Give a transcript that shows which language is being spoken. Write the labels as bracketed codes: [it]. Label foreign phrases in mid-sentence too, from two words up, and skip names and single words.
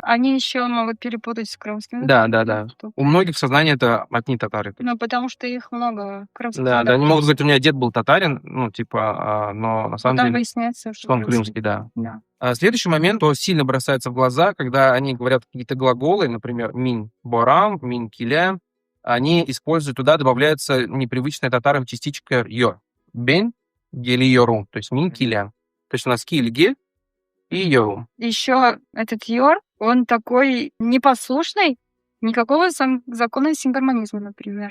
[ru] Они еще могут перепутать с крымскими. Да. У многих в сознании это одни татары. Ну, потому что их много крымских. Да, они могут говорить, у меня дед был татарин, ну, типа, но на самом Потом деле, выясняется, что он крымский, да. Да. Следующий момент, то сильно бросается в глаза, когда они говорят какие-то глаголы, например, [tt] мин борам, мин киля, [ru] они используют, туда добавляется непривычная татарам частичка йор. [tr] Ben geli yoru, [ru] то есть [tt] мин киля. [ru] То есть у нас киль гель и йору. Еще этот йор, он такой непослушный, никакого закона сингармонизма, например.